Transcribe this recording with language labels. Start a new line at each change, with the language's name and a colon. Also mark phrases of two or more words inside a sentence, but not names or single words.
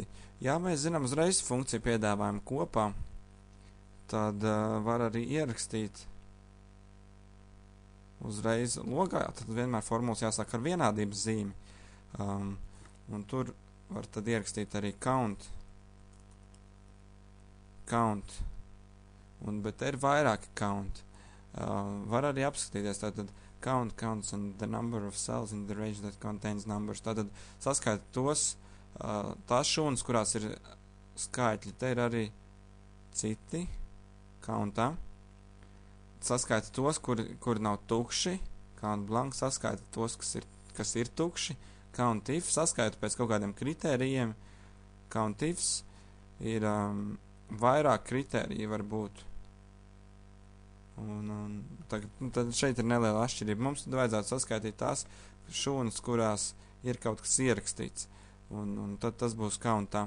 Latvian: Ja mēs zinām uzreiz funkciju piedāvājumu kopā, tad var arī ierakstīt uzreiz logā, tad vienmēr formulas jāsāk ar vienādības zīmi. Un tur var tad ierakstīt arī count, bet ir vairāki count. Var arī apskatīties, tātad
English: counts and the number of cells in the range that contains numbers.
Latvian: Tātad saskaita tās šūnas, kurās ir skaitļi. Te ir arī citi countā. Saskaita tos, kuri nav tukši,
English: count blank,
Latvian: saskaita tos, kas ir tukši,
English: count if,
Latvian: saskaita pēc kaut kādiem kritērijiem,
English: count ifs
Latvian: ir vairāk kritēriji var būt. Un tad šeit ir neliela atšķirība. Mums tad vajadzētu saskaitīt tās šūnas, kurās ir kaut kas ierakstīts, un tad tas būs countā.